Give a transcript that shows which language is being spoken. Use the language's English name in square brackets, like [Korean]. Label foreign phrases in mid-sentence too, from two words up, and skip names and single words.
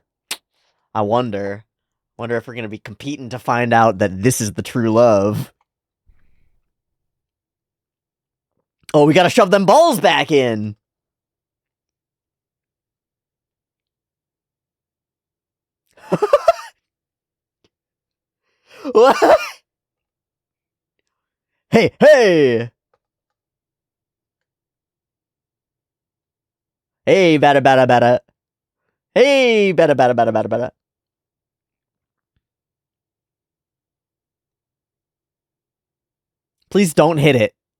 [English] I wonder if we're gonna be competing to find out that this is the true love. Oh, we gotta shove them balls back in! What? Hey, hey! Hey, bada bada bada. Hey, bada bada bada bada bada. Please don't hit it.